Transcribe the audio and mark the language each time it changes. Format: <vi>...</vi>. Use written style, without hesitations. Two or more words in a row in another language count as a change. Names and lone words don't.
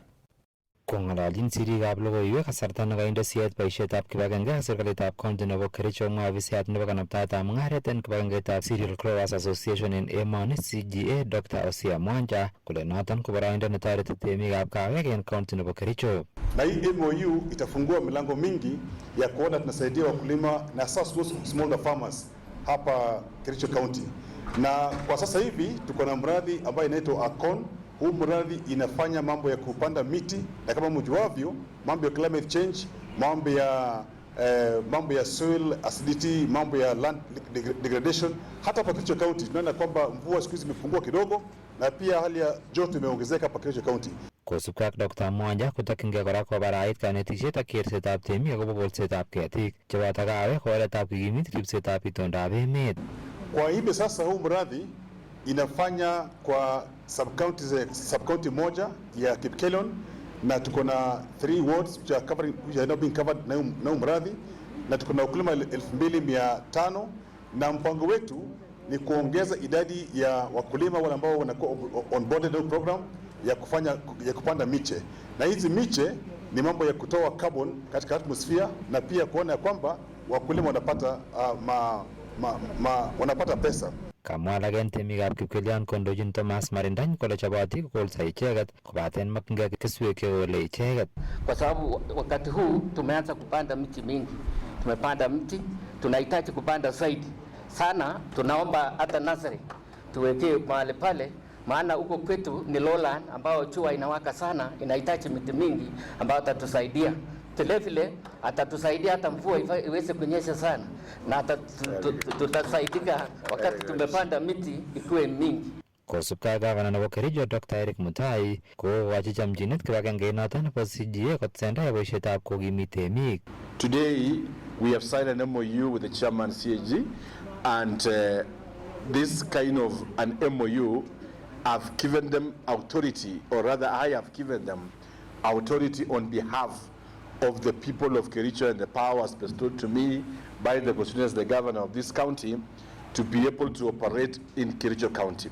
<kln>Kong'alalchin sirikab logoiwek kasarta nekainde siet boisietab kibagenge ak serikalitab county nebo Kericho mwa ofisiat nebo kanaptaetab mung'aret en kibagengeitab Cereal Growers Association en emoni CGA Dr. Osia Mwanja kole noton ko boroindo netoreti temikab kawek en county nebo Kericho.</kln> <sw>Na hii MOU itafungua milango mingi ya kuona tunasaidia wakulima na</sw> <en>small farmers</en> <sw>hapa Kericho County. Na kwa sasa hivi tuko na mradi ambayo inaitwa Akon. Huu mradi inafanya mambo ya kupanda miti na kama mjuavyo mambo ya</sw> <en>climate change,</en> <sw>mambo ya</sw> <en>soil acidity,</en> <sw>mambo ya</sw> <en>land degradation.</en> <sw>Hata hapa Kericho County tunaona kwamba mvua siku hizi imepungua kidogo na pia hali ya joto imeongezeka hapa Kericho County.</sw> <kln>Kosubkei ak Dr. Mwanja kotokyingei kora kobarait kanetisiet ak kersetab temik akobo kolsetab ketik cheboto kawek ko oretab kikimit ribsetab itondab emet.</kln> <sw>Kwa hivyo sasa huu mradi inafanya kwa sub-county moja ya Kipkelon na tuko na 3</sw> <en>wards which are now being covered</en> <sw>na mradi na tuko na ukulima 2500 na mpango wetu ni kuongeza idadi ya wakulima wale ambao wanakuwa onboarded na program ya kupanda miche, na hizi miche ni mambo ya kutoa carbon katika atmosphere na pia kuona kwamba wakulima wanapata wanapata pesa.</sw> <kln>Kamwa alak temikab Kipkelion kondochin Thomas Marindany kole choboti kokolsa icheket kobaten makingei keswek chekole icheket.</kln> <sw>Kwa sababu wakati huu tumeanza kupanda miti mingi, tumepanda mti, tunahitaji kupanda zaidi sana. Tunaomba hata nursery tuwekee mahali pale, maana huko kwetu ni lowland ambao jua inawaka sana, inahitaji miti mingi ambayo tatusaidia vilevile atatusaidia hata mvua iweze kunyesha sana, na tutasaidika wakati tumepanda miti ikuwe mingi.</sw> <kln>Kosubkei gavana nebo Kericho Dr. Eric Mutai kokochi chamchinet kibagengeit noton nebo CGA kotesendai boisietab kokimit temik.</kln> <en>Today we have signed an MOU with the chairman CAG, and this kind of an MOU have given them authority, or rather I have given them authority on behalf of the people of Kericho, and the powers bestowed to me by the constitution as the governor of this county to be able to operate in Kericho County.</en>